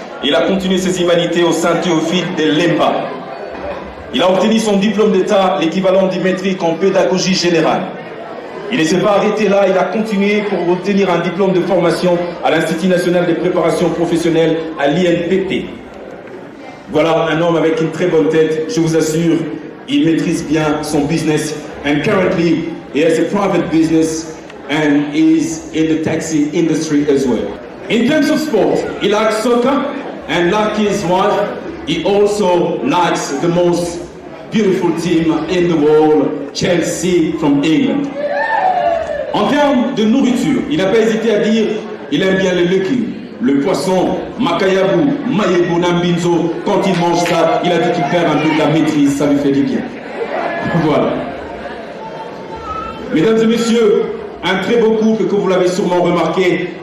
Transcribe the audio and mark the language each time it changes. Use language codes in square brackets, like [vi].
[fr] Il a continué ses humanités au Saint-Théophile de Lemba. Il a obtenu son diplôme d'État, l'équivalent du métrique en pédagogie générale. Il ne s'est pas arrêté là, il a continué pour obtenir un diplôme de formation à l'Institut national de préparation professionnelle à l'INPP. Voilà un homme avec une très bonne tête, je vous assure, il maîtrise bien son business. [en] And currently, he has a private business and is in the taxi industry as well. In terms of sport, he likes soccer, and like his wife, he also likes the most beautiful team in the world, Chelsea from England. [fr] En termes de nourriture, il n'a pas hésité à dire il aime bien le légumes, le poisson, makayabu, mayebu, nambinzo. Quand il mange ça, il a dit qu'il perd un peu de la maîtrise, ça lui fait du bien. Voilà. Mesdames et messieurs, un très beau couple que vous l'avez sûrement remarqué.